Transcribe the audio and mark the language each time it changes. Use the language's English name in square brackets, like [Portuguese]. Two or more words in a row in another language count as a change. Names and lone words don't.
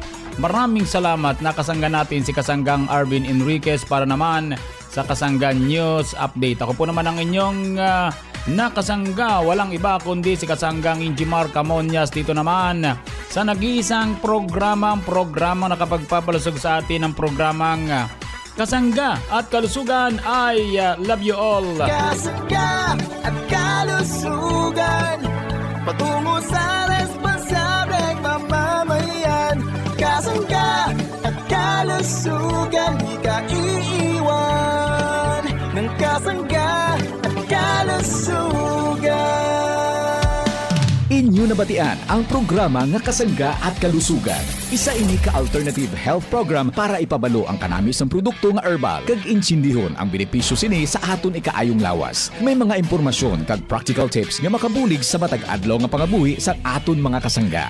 [Filipino] Maraming salamat na kasangga natin si Kasanggang Arvin Enriquez para naman sa Kasangga News Update. Ako po naman ang inyong nakasangga, walang iba kundi si Kasanggang Injimar Camonias dito naman sa nag-iisang programa nakapagpapalusog sa atin ng programang Kasangga at Kalusugan. [English] I love you all. [Filipino] Kasangga at Kalusugan, patungo sa responsableng mamamayan. Kasangga at Kalusugan, di ka iiwan ng Kasangga at Kalusugan. [Hiligaynon] Inyo nabatian ang programa nga Kasangga at Kalusugan. Isa ini ka- [English] alternative health program [Hiligaynon] para ipabalo ang kanamis ng produkto nga herbal kag insindihon ang benepisyo sini sa aton ikaayong lawas. May mga impormasyon kag [English] practical tips [Hiligaynon] nga makabulig sa matag adlaw nga pangabuhi sa aton mga kasangga.